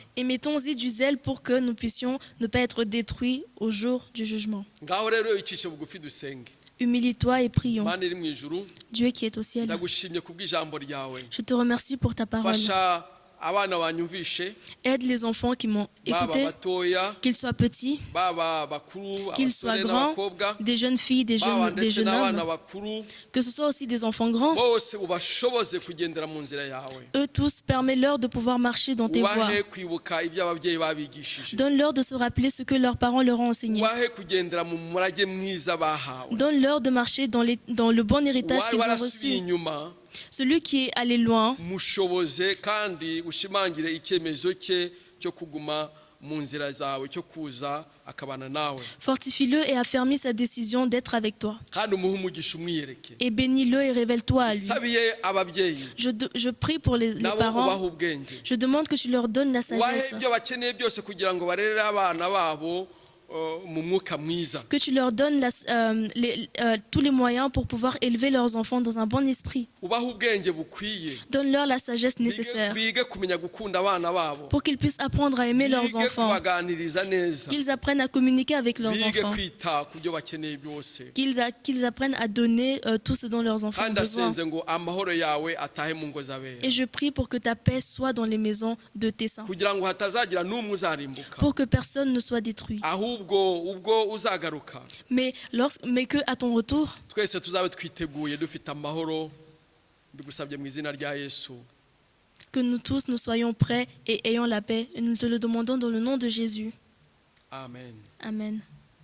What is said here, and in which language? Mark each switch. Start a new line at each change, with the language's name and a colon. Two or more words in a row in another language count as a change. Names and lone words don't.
French: Et mettons-y du zèle pour que nous puissions ne pas être détruits au jour du jugement.
Kinyarwanda: ngaho rero icishe bugufi dusenge.
French: Humilie-toi et prions.
Kinyarwanda: Mana iri mu ijuru,
French: Dieu qui est au ciel,
Kinyarwanda: ndagushimye kubw'ijambo ryawe.
French: je te remercie pour ta parole.
Kinyarwanda: fasha abana banyumvishe,
French: Aide les enfants qui m'ont
Kinyarwanda: baba
French: écouté,
Kinyarwanda: batoya,
French: qu'ils soient petits,
Kinyarwanda: baba bakuru,
French: qu'ils soient
Kinyarwanda: abasore
French: grands,
Kinyarwanda: n'abakobwa,
French: des jeunes filles, des
Kinyarwanda: baba ndetse
French: jeunes
Kinyarwanda: n'abana
French: hommes,
Kinyarwanda: bakuru,
French: que ce soit aussi des enfants grands.
Kinyarwanda: bose ubashoboze kugendera mu nzira yawe.
French: Eux tous, permets-leur de pouvoir marcher dans tes voies.
Kinyarwanda: ubahe kwibuka ibyo ababyeyi babigishije,
French: Donne-leur de se rappeler ce que leurs parents leur ont enseigné.
Kinyarwanda: ubahe kugendera mu murage mwiza bahawe.
French: Donne-leur de marcher dans le bon héritage
Kinyarwanda: wari
French: qu'ils ont
Kinyarwanda: warasubiye
French: reçu.
Kinyarwanda: inyuma,
French: Celui qui est allé loin,
Kinyarwanda: mushoboze kandi ushimangire icyemezo cye cyo kuguma mu nzira zawe, cyo kuza akabana nawe,
French: fortifie-le et affermis sa décision d'être avec toi.
Kinyarwanda: kandi umuhe umugisha umwiyereke.
French: Et bénis-le et révèle-toi à lui.
Kinyarwanda: sabiye ababyeyi
French: Je prie pour les
Kinyarwanda: nabo
French: parents.
Kinyarwanda: ubahe ubwenge,
French: Je demande que tu leur donnes la
Kinyarwanda: ubahe
French: sagesse.
Kinyarwanda: ibyo bakeneye byose kugira ngo barere abana babo mu mwuka mwiza.
French: Que tu leur donnes tous les moyens pour pouvoir élever leurs enfants dans un bon esprit.
Kinyarwanda: ubahe ubwenge bukwiye,
French: Donne-leur la sagesse nécessaire
Kinyarwanda: bige kumenya gukunda abana babo,
French: pour qu'ils puissent apprendre à aimer leurs
Kinyarwanda: bige
French: enfants,
Kinyarwanda: kubaganiriza neza,
French: qu'ils apprennent à communiquer avec leurs
Kinyarwanda: bige
French: enfants,
Kinyarwanda: kwita ku byo bakeneye byose.
French: qu'ils apprennent à donner tout ce dont leurs enfants ont
Kinyarwanda: kandi
French: besoin.
Kinyarwanda: asenze ngo amahoro yawe atahe mu ngo z'abera,
French: Et je prie pour que ta paix soit dans les maisons de tes saints,
Kinyarwanda: kugira ngo hatazagira n'umwe uzarimbuka,
French: pour que personne ne soit détruit.
Kinyarwanda: ahubwo ubwo uzagaruka
French: Mais que à ton retour,
Kinyarwanda: twese tuzabe twiteguye dufite amahoro. Bigusabye mu izina rya Yesu,
French: que nous tous nous soyons prêts et ayons la paix. Et nous te le demandons dans le nom de Jésus.
Kinyarwanda: amen.
French: Amen.